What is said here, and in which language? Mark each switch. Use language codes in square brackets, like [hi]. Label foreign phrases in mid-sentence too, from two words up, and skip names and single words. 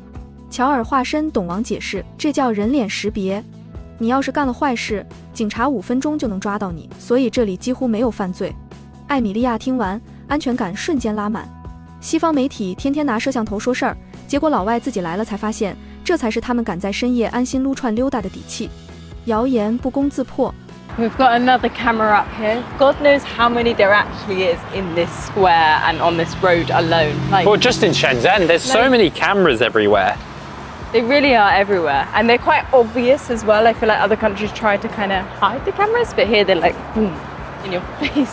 [zh] 喬爾化身懂王解釋：這叫人臉識別，你要是幹了壞事，警察5分鐘就能抓到你，所以這裡幾乎沒有犯罪。艾米莉亞聽完，安全感瞬間拉滿。西方媒體天天拿攝像頭說事兒，結果老外自己來了才發現，這才是他們敢在深夜安心擼串溜達的底氣。謠言不攻自破。 [en] We've got another camera up here. God knows how many there actually is in this square and on this road alone. Well, just in Shenzhen, there's so many cameras everywhere. They really are everywhere, and they're quite obvious as well. I feel like other countries try to kind of hide the cameras, but here they're like, boom, in your face.